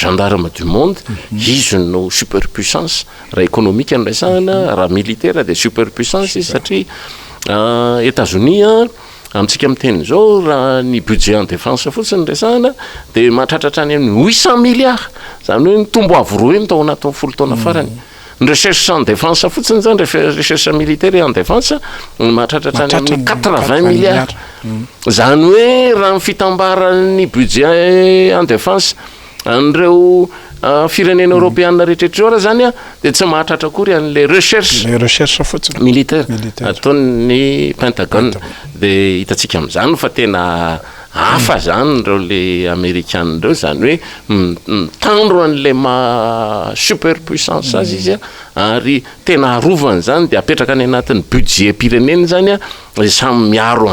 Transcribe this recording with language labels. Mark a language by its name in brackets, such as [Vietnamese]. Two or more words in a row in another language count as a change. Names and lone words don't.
[French] gendarme du monde [Malagasy] izy no superpuissance raha économique no resahana raha militaire dia superpuissance izy satria États-Unis amintsika miteny zao raha ny [French] budget en défense [Malagasy] fotsiny resahana dia mahatratratra any amin'ny 800 milliards zany hoe mitombo avy roa tao anatin'ny 10 taona farany ny [French] recherche en défense [Malagasy] fotsiny zany [French] recherche militaire en défense [Malagasy] mahatratratra any amin'ny 80 milliards zany hoe raha ny fitambaran'ny [French] budget en défense [Malagasy] an'ireo firenena européenne rehetrarehetra raha zany dia tsy mahatratra akory an'le recherche fotsiny militaire ataon'ny Pentagone dia hitatsika amin'izany fa tena hafa zany reo le américaine reo zany hoe mitandro an'le superpuissance azy izy ary tena arovany zany dia apetraka any anatin'ny budget pireneny zany samy miaro